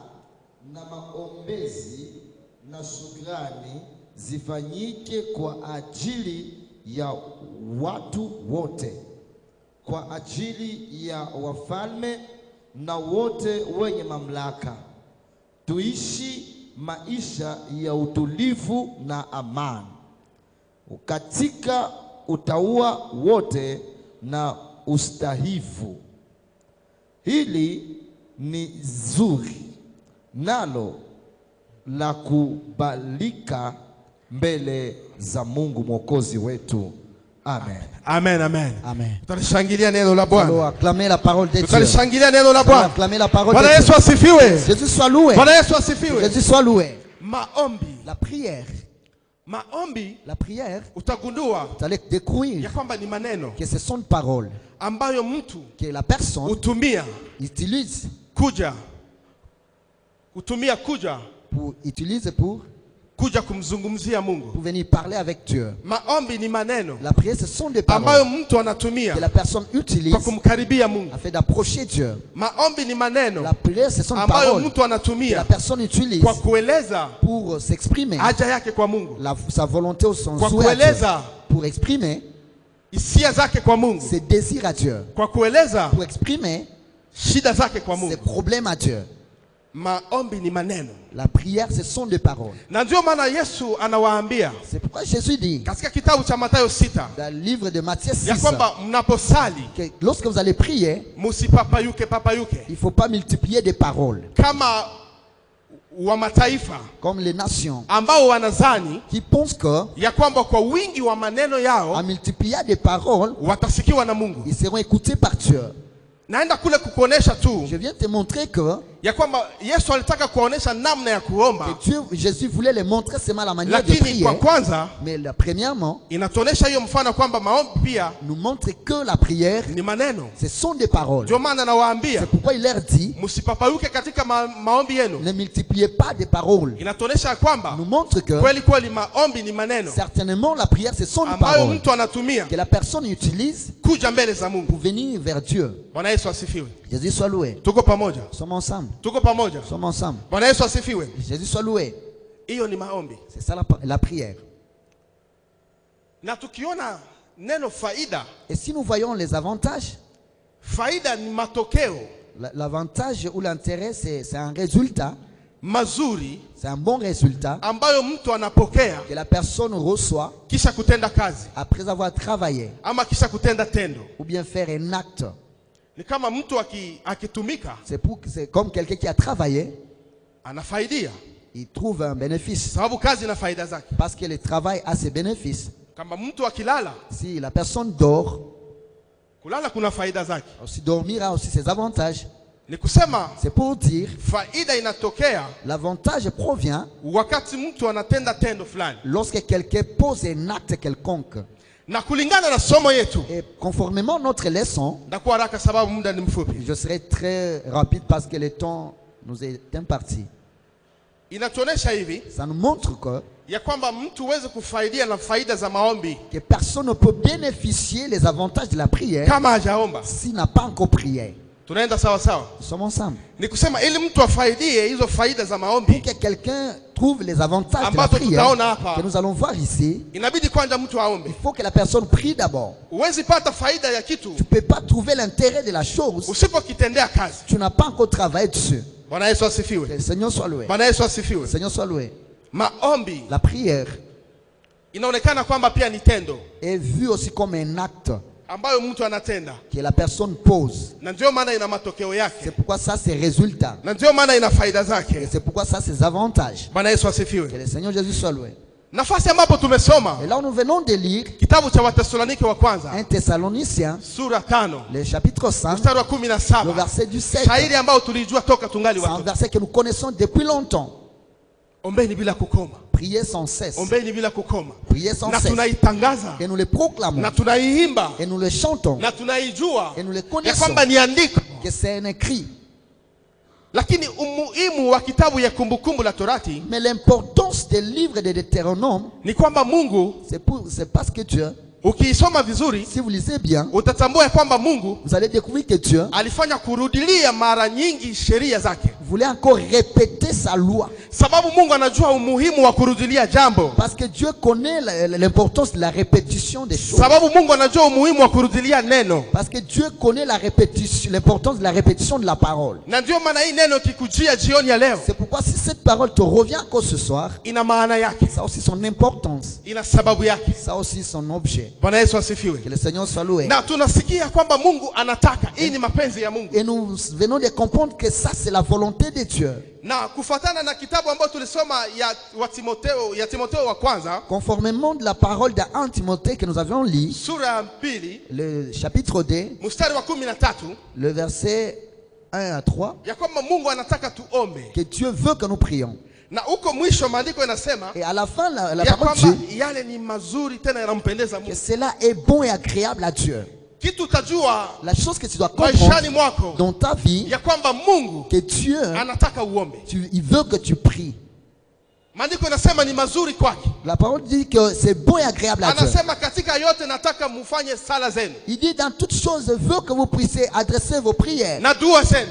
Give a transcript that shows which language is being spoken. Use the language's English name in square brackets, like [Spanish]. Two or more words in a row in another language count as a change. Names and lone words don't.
[Swahili] na maombezi na shukrani zifanyike kwa ajili ya watu wote, kwa ajili ya wafalme na wote wenye mamlaka, tuishi maisha ya utulivu na amani katika utauwa wote na ustahivu. Hili ni zuri nalo la kubalika mbele za Mungu Mwokozi wetu. Amen. Amen, amen. Amen. Tutashangilia neno la Bwana. [French] Acclamer la parole de Dieu. [Swahili] Tutashangilia neno la Bwana. [French] Acclamer la parole de [Swahili] Bwana Yesu [French] Dieu. [Swahili] asifiwe. [French] Jésus soit loué. [Swahili] Bwana Yesu asifiwe. [French] Jésus soit loué. [Swahili] Maombi. [French] La prière. [Swahili] Maombi, [French] La prière, [Swahili] utagundua [French] vous allez découvrir [Swahili] ya kwamba ni maneno [French] que ce sont des paroles [Swahili] ambayo mtu [French] que la personne [Swahili] utumia [French] utilise [Swahili] kuja kuja kumzungumzia Mungu. [French] pour venir parler avec Dieu. [Swahili] Maombi ni maneno [French] La prière, ce sont des [Swahili] ambayo [French] paroles [Swahili] mtu anatumia [French] que la personne utilise [Swahili] kwa kumkaribia Mungu. [French] afin d'approcher Dieu. [Swahili] Maombi ni maneno [French] La prière, ce sont des [Swahili] ambayo [French] paroles [Swahili] mtu [French] que la [Swahili] anatumia [French] personne utilise [Swahili] kwa kueleza [French] pour s'exprimer [Swahili] haja yake kwa Mungu, [French] sa volonté ou son [Swahili] kwa [French] souhait à Dieu, [Swahili] kueleza [French] pour exprimer [Swahili] hisia zake kwa Mungu, [French] ses désirs à Dieu, [Swahili] kwa kueleza [French] pour exprimer [Swahili] shida zake kwa [French] ses [Swahili] Mungu. [French] problèmes à Dieu. [Swahili] Maombi ni maneno, [French] La prière, ce sont des paroles. [Swahili] na ndio maana Yesu anawaambia [French] C'est pourquoi Jésus dit [Swahili] katika kitabu cha Mathayo 6 [French] dans le livre de Matthieu 6 [Swahili] ya kwamba mnaposali [French] que lorsque vous allez prier, [Swahili] musipapayuke [French] il ne faut pas multiplier des paroles [Swahili] kama wa mataifa [French] comme les nations [Swahili] ambao wanazani [French] qui pensent que [Swahili] ya kwamba kwa wingi wa maneno yao [French] en multipliant des paroles, [Swahili] watasikiwa na Mungu. [French] ils seront écoutés par Dieu. [Swahili] Naenda kule kukuonesha tu [French] Je viens te montrer que [Swahili] ya kwamba Yesu alitaka kuonesha namna ya kuomba, [French] Dieu, Jésus voulait les montrer seulement la manière de [Swahili] lakini [French] prier. [Swahili] kwa kwanza [French] Mais premièrement, [Swahili] inatuonesha hiyo mfano kwamba maombi pia [French] nous montre que la prière, [Swahili] ni maneno. [French] ce sont des paroles. [Swahili] Ndio maana nawaambia [French] C'est pourquoi il leur dit, [Swahili] msipapayuke katika maombi yenu. [French] ne multipliez pas des paroles. [Swahili] Inatuonesha kwamba [French] Nous montre que [Swahili] kweli kweli maombi ni maneno [French] certainement la prière, ce sont des [Swahili] ambayo [French] paroles [Swahili] mtu anatumia [French] que la personne utilise [Swahili] kuja mbele za [French] pour [Swahili] Mungu. [French] venir vers Dieu. [Swahili] Bwana Yesu asifiwe. [French] Jésus soit loué. [Swahili] Tuko pamoja, [French] Nous sommes ensemble. [Swahili] tuko pamoja. [French] Nous sommes ensemble. [Swahili] Bwana Yesu asifiwe. [French] Jésus soit loué. [Swahili] Hiyo ni maombi. [French] C'est ça la prière. [Swahili] Na tukiona neno faida, [French] Et si nous voyons les avantages, [Swahili] faida ni matokeo [French] l'avantage ou l'intérêt, c'est un résultat, [Swahili] mazuri [French] c'est un bon résultat [Swahili] ambayo mtu anapokea [French] que la personne reçoit [Swahili] kisha kutenda kazi [French] après avoir travaillé [Swahili] ama kisha kutenda tendo. [French] ou bien faire un acte. [Swahili] Ni kama mtu akitumika [French] C'est comme quelqu'un qui a travaillé, [Swahili] anafaidia, [French] il trouve un bénéfice. [Swahili] sababu kazi ina faida zake. [French] Parce que le travail a ses bénéfices. [Swahili] Kama mtu akilala, [French] Si la personne dort, [Swahili] kulala kuna faida zake. [French] aussi dormir a aussi ses avantages. [Swahili] Ni kusema [French] C'est pour dire, [Swahili] faida inatokea [French] l'avantage provient [Swahili] wakati mtu anatenda tendo fulani, [French] lorsque quelqu'un pose un acte quelconque. [Swahili] na kulingana na somo yetu, [French] Et conformément à notre leçon, [Swahili] ndakuwa haraka sababu muda ni mfupi. [French] je serai très rapide parce que le temps nous est imparti. [Swahili] Inatuonesha hivi [French] Ça nous montre que [Swahili] ya kwamba mtu huwezi kufaidia na faida za maombi [French] personne ne peut bénéficier les avantages de la prière [Swahili] kama hajaomba. [French] s'il n'a pas encore prié. [Swahili] Tunaenda sawa sawa? [French] Nous sommes ensemble. [Swahili] Ni kusema ili mtu afaidie hizo faida za [French] Pour [Swahili] maombi, [French] que quelqu'un trouve les avantages de la [Swahili] ambazo [French] prière [Swahili] tutaona hapa, [French] que nous allons voir ici, [Swahili] inabidi kwanza mtu aombe. [French] il faut que la personne prie d'abord. [Swahili] Huwezi pata faida ya kitu [French] Tu ne peux pas trouver l'intérêt de la chose. [Swahili] usipokitendea kazi. [French] Tu n'as pas encore travaillé dessus. [Swahili] Bwana Yesu asifiwe. [French] Que le Seigneur soit loué. [Swahili] Bwana Yesu [French] Le [Swahili] asifiwe. [French] Seigneur soit loué. [Swahili] Maombi [French] La prière [Swahili] inaonekana kwamba pia ni tendo [French] est vue aussi comme un acte [Swahili] ambayo mtu anatenda, [French] que la personne pose. [Swahili] na ndio maana ina matokeo [French] C'est [Swahili] yake, [French] pourquoi ça, c'est résultat. [Swahili] na ndio maana ina faida [French] Et [Swahili] zake. [French] c'est pourquoi ça, c'est avantages. [Swahili] Bwana Yesu [French] Que [Swahili] asifiwe. [French] le Seigneur Jésus soit loué. [Swahili] Nafasi ambapo tumesoma [French] Et là, nous venons de lire [Swahili] kitabu cha Wathesalonike wa kwanza [French] 1 Thessaloniciens, [Swahili] sura 5 [French] le chapitre 5, [Swahili] mstari wa [French] le [Swahili] 17, [French] verset du 7. [Swahili] shairi ambao tulijua toka tungali [French] C'est un [Swahili] watoto. [French] verset que nous connaissons depuis longtemps. [Swahili] Ombeni bila kukoma, [French] Priez sans cesse. [Swahili] ombeni bila kukoma, [French] Priez sans [Swahili] na [French] cesse. [Swahili] tunaitangaza [French] Et nous le proclamons. [Swahili] na tunaiimba [French] Et nous le chantons. [Swahili] na tunaijua [French] Et nous le [Swahili] ya [French] connaissons. [Swahili] kwamba ni andiko, [French] Que c'est un écrit. [Swahili] lakini umuhimu umuhimu wa kitabu ya Kumbukumbu la Torati [French] Mais l'importance des livres de Deutéronome, [Swahili] ni kwamba Mungu, [French] c'est parce que Dieu, [Swahili] ukiisoma vizuri, [French] si vous lisez bien, [Swahili] utatambua ya kwamba Mungu [French] vous allez découvrir que Dieu [Swahili] alifanya kurudilia mara nyingi sheria zake. [French] voulait encore répéter sa loi. [Swahili] Sababu Mungu anajua umuhimu wa kurudilia jambo. [French] Parce que Dieu connaît l'importance de la répétition des choses. [Swahili] Sababu Mungu anajua umuhimu wa kurudilia neno. [French] Parce que Dieu connaît la répétition, l'importance de la répétition de la parole. [Swahili] Na ndio maana hii neno kikujia jioni ya leo, [French] C'est pourquoi si cette parole te revient encore ce soir, [Swahili] ina maana yake, [French] ça a aussi son importance, [Swahili] ina sababu yake. [French] ça a aussi son objet. [Swahili] Bwana Yesu asifiwe. [French] Que le Seigneur soit loué. [Swahili] Na tunasikia kwamba Mungu anataka, hii ni mapenzi ya Mungu. [French] Et nous venons de comprendre que ça c'est la volonté de Dieu. [Swahili] Na kufuatana na kitabu ambacho tulisoma ya Timotheo wa kwanza, [French] Conformément de la parole de 1 Timothée que nous avions lu, [Swahili] sura ya 2, [French] le chapitre 2, [Swahili] mstari wa 13, [French] le verset 1 à 3, [Swahili] ya kwamba Mungu anataka tuombe. [French] que Dieu veut que nous prions. [Swahili] Na huko mwisho maandiko yanasema [French] Et à la fin, la [Swahili] ya [French] parole [Swahili] kwamba [French] dit [Swahili] yale ni mazuri tena yanampendeza [French] que [Swahili] Mungu. [French] cela est bon et agréable à Dieu. [Swahili] Kitu utajua [French] La chose que tu dois comprendre [Swahili] maishani mwako [French] dans ta vie, [Swahili] ya kwamba Mungu [French] que Dieu, [Swahili] anataka uombe. [French] il veut que tu pries. [Swahili] Maandiko yanasema ni mazuri kwake. [French] La parole dit que c'est bon et agréable à Dieu. [Swahili] Anasema katika yote nataka mufanye sala zenu [French] Il dit dans toutes choses, je veux que vous puissiez adresser vos prières [Swahili] na dua zenu,